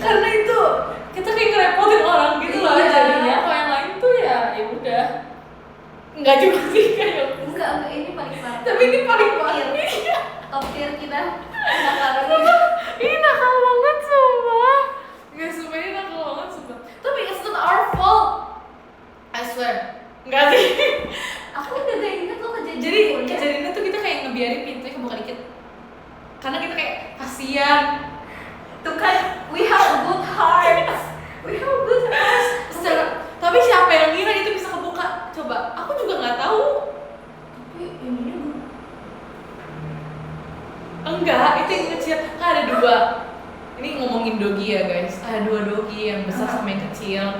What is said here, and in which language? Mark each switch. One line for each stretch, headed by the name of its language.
Indonesian: karena itu kita kayak ngerepotin orang gitu loh Iya. jadinya. Kalau yang lain tuh ya udah nggak juga sih kayak Enggak, ini paling parah. tapi ini paling parah. Top tier kita kenakalan. Ini nakal banget sumpah. Nggak, sumpah ini nakal banget sumpah. Tapi
English: it's not our fault, I swear.
Indonesian: Nggak sih. Aku udah gak inget loh kejadian. Jadi kejadiannya tuh kita kayak ngebiarin pintunya kebuka dikit karena kita kayak kasihan. Tuh kan,
English: we have good hearts. We have good hearts.
Indonesian: Tapi siapa yang ngira itu bisa kebuka? Coba, aku juga nggak tahu. Tapi ininya Enggak, itu yang kecil. Kan ada dua. Ini ngomongin dogi ya guys. Ada dua dogi, yang besar sama yang kecil.